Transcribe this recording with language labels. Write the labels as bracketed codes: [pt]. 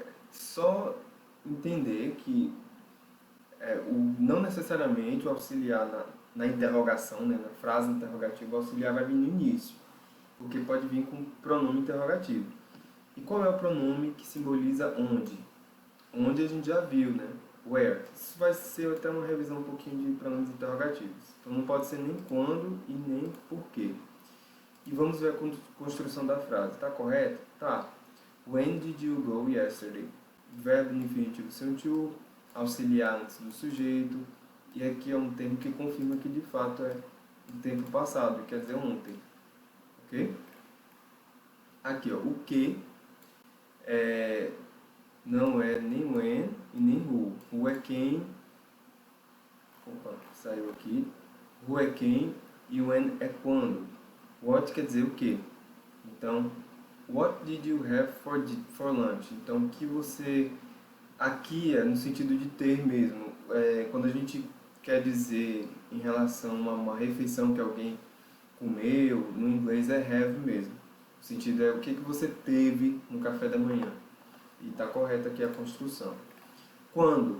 [pt] Só entender que não necessariamente o auxiliar na interrogação, né, na frase interrogativa, o auxiliar vai vir no início, porque pode vir com pronome interrogativo. E qual é o pronome que simboliza onde? Onde a gente já viu, né? Where. Isso vai ser até uma revisão um pouquinho de pronomes interrogativos. Então não pode ser nem quando e nem porquê. E vamos ver a construção da frase. Tá correto? Tá. [en] When did you go yesterday? [pt] Verbo no infinitivo sem to, auxiliar antes do sujeito. E aqui é um termo que confirma que de fato é o tempo passado, quer dizer ontem. Ok? Aqui, ó, o que não é nem when e nem who. Who é quem. Opa, saiu aqui. Who é quem e when é quando. What quer dizer o que. [en] Então, what did you have for lunch? [pt] Então, o que você... Aqui é no sentido de ter mesmo. Quando a gente quer dizer em relação a uma refeição que alguém comeu, no inglês é have mesmo. O sentido é o que você teve no café da manhã. E está correta aqui a construção. Quando?